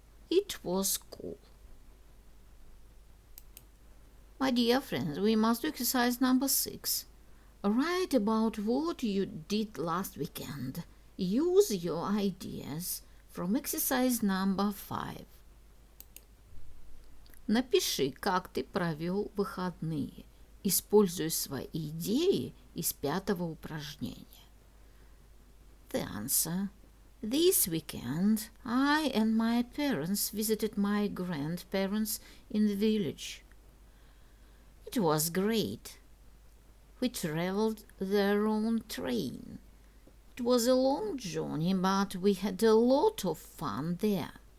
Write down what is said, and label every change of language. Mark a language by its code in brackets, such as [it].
[en] It was cool. My dear friends, we must do exercise number 6. Write about what you did last weekend. Use your ideas from exercise number 5. [ru] Напиши, как ты провел выходные. Используй свои идеи из 5-го упражнения. [en] The answer: this weekend, I and my parents visited my grandparents in the village. It was great. We traveled there on train. It was a long journey, but we had a lot of fun there.